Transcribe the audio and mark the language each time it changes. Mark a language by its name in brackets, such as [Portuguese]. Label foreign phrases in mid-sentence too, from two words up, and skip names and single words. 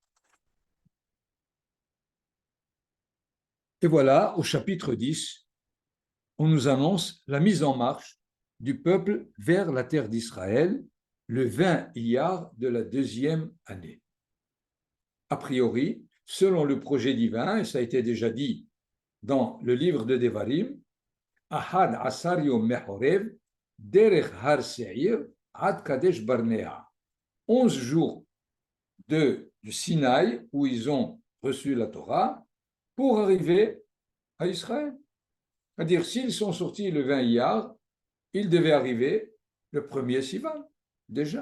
[French] Et voilà, au chapitre 10, on nous annonce la mise en marche du peuple vers la terre d'Israël, le 20 Iyar de la 2e année. A priori, selon le projet divin, et ça a été déjà dit dans le livre de Devarim, [Hebrew] אחד עשר יום מחורב דרך הר שעיר עד קדש ברנע. [French] 11 jours du Sinaï, où ils ont reçu la Torah, pour arriver à Israël. C'est-à-dire, s'ils sont sortis le 20 Iyar, ils devaient arriver le 1er Sivan, déjà.